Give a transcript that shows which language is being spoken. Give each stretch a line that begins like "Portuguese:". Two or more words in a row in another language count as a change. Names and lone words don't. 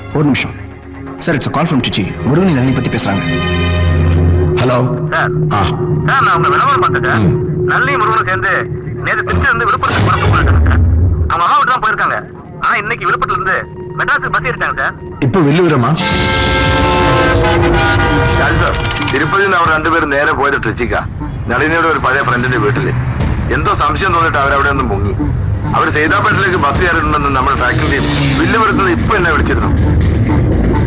Tamil: ஒரு நிமிஷம் சார்.
English: It's call from
Tamil: திருச்சி. முருகன் நல்லை பத்தி பேசுறாங்க. ஹலோ சார். ஆ சார், நான் உங்க விளம்பரம் பார்த்தேன் சார். நல்லி முருகனும் சேர்ந்து நேற்று திருச்சி இருந்து விழுப்புரத்துக்கு புறப்பட்டு போயிருக்காங்க சார். அவங்க அம்மா வீட்டு தான் போயிருக்காங்க. ஆனா இன்னைக்கு விழுப்புரத்துல இருந்து மெட்ராஸுக்கு பஸ் ஏறிட்டாங்க சார்.
Malayalam: ഇപ്പൊ വെല്ലുവിരമാ? തിരുപ്പതി അവർ രണ്ടുപേരും നേരെ പോയത് ട്രിച്ചിക്ക. നളിനിയുടെ ഒരു പഴയ ഫ്രണ്ടിന്റെ വീട്ടില് എന്തോ സംശയം തോന്നിട്ട് അവരവിടെ ഒന്നും മുങ്ങി. അവർ സൈതാപ്പേട്ടിലേക്ക് ബസ് കയറിയിട്ടുണ്ടെന്ന് നമ്മുടെ ഫാക്കൽറ്റിയും വില്ലുപുരത്തുനിന്ന് ഇപ്പൊ എന്നെ വിളിച്ചിരുന്നു.